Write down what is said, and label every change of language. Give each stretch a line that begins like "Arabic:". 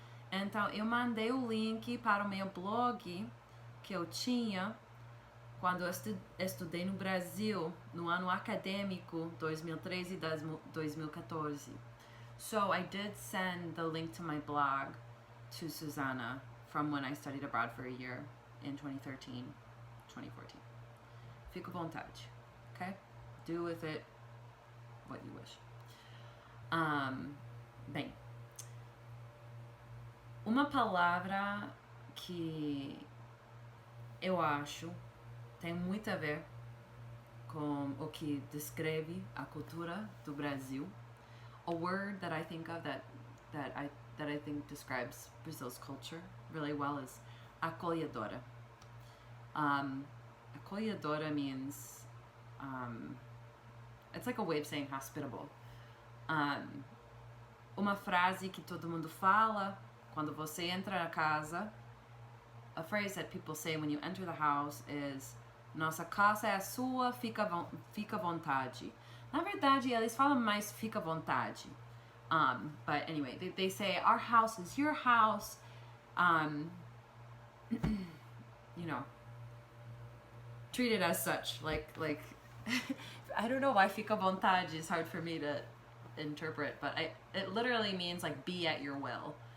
Portuguese: Então, eu mandei o link para o meu blog que eu tinha quando eu estudei no Brasil, no ano acadêmico 2013 e 2014.
English: So, I did send the link to my blog to Susana from when I studied abroad for a year in 2013, 2014. Fica à vontade, okay? Do with it what you wish.
Portuguese: Bem, uma palavra que eu acho tem muito a ver com o que descreve a cultura do Brasil.
English: A word that I think of that I think describes Brazil's culture really well is acolhedora. Acolhedora means it's like a way of saying hospitable.
Portuguese: Uma frase que todo mundo fala quando você entra na casa.
English: A phrase that people say when you enter the house is: nossa casa é a sua, fica à vontade.
Portuguese: Na verdade, eles falam mais fica à vontade.
English: But anyway, they say our house is your house. You know, treat it as such. Like I don't know why fica à vontade is hard for me to interpret, but it literally means like be at your will.